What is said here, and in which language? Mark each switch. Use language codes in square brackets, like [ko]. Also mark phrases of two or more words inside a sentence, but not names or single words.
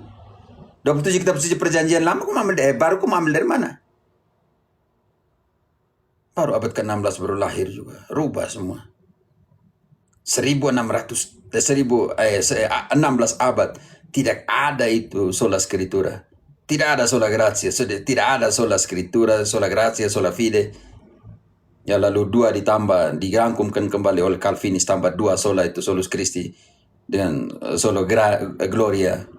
[id] 27 kitab suci perjanjian lama, baru aku ambil dari mana? Baru abad ke-16 baru lahir juga. Rubah semua. 16 abad. Tidak ada itu [la] sola scrittura. [id] Tidak ada [la] sola gratia. [id] Tidak ada [la] sola scrittura, sola gratia, sola fide. [id] Ya lalu 2 ditambah, dirangkumkan kembali oleh Calvinis, tambah 2 sola itu [la] solus Christi [id] dengan [la] solo gloria.